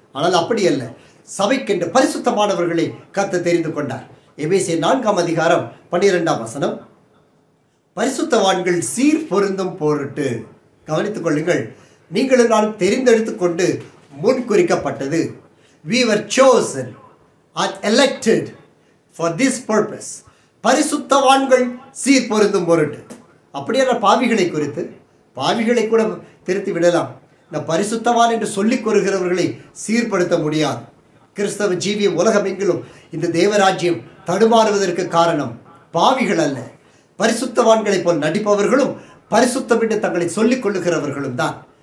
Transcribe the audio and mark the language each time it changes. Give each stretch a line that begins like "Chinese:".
Tamil: ஆனால் அப்படி அல்ல, சபைக்கென்று பரிசுத்தமானவர்களை கர்த்தர் தெரிந்து கொண்டார். எபேசியர் 4:12 பரிசுத்தவான்கள் சீர் பொருந்தும் பொருட்டு. கவனித்துக் கொள்ளுங்கள், நீங்களும் நான் தெரிந்தெடுத்துக் கொண்டு முன்குறிக்கப்பட்டது.
English: We were chosen and elected for this purpose.
Tamil: பரிசுத்தவான்கள் சீர் பொருந்தும் பொருட்டு. அப்படியான பாவிகளை குறித்து, பாவிகளை கூட திருத்தி விடலாம், இந்த பரிசுத்தவான் என்று சொல்லிக் கொள்கிறவர்களை சீர்படுத்த முடியாது. கிறிஸ்தவ ஜீவிய உலகமெங்கிலும் இந்த தேவராஜ்யம் தடுமாறுவதற்கு காரணம் பாவிகள் அல்ல, பரிசுத்தவான்களைப் போல் நடிப்பவர்களும் பரிசுத்தம் என்று தங்களை சொல்லிக் கொள்ளுகிறவர்களும் தான்.